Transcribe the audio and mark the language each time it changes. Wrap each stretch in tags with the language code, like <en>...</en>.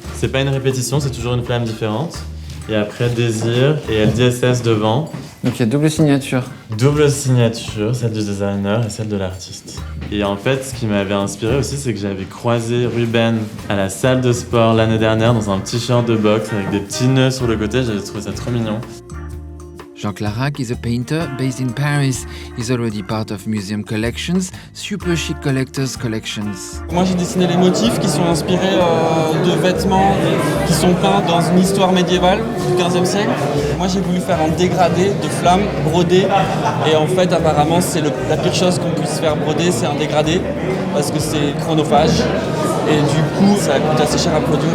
<fr>C'est pas une répétition, c'est toujours une flamme différente. Et après Désir et LDSS devant. Donc il y a double signature. Double signature, celle du designer et celle de l'artiste. Et en fait, ce qui m'avait inspiré aussi, c'est que j'avais croisé Ruben à la salle de sport l'année dernière dans un t-shirt de boxe avec des petits nœuds sur le côté. J'avais trouvé ça trop mignon.</fr> <en>Jean Clarac is a painter based in Paris. He's already part of museum collections, super chic collectors collections.</en> <fr>Moi j'ai dessiné les motifs qui sont inspirés de vêtements qui sont peints dans une histoire médiévale du XVe siècle. Moi j'ai voulu faire un dégradé de flammes brodées et en fait apparemment c'est la pire chose qu'on puisse faire broder, c'est un dégradé parce que c'est chronophage et du coup ça coûte assez cher à produire.</fr>